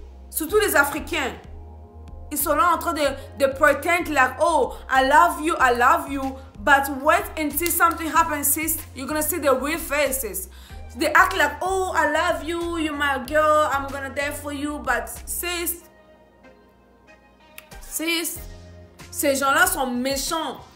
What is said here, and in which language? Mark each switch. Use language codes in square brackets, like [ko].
[fr] Surtout les Africains. Ils sont là en train de [en] pretend like, oh, I love you. But wait until something happens, sis. You're gonna see the real faces. They act like, oh, I love you, you're my girl, I'm gonna die for you. But sis, [fr] ces gens-là sont méchants.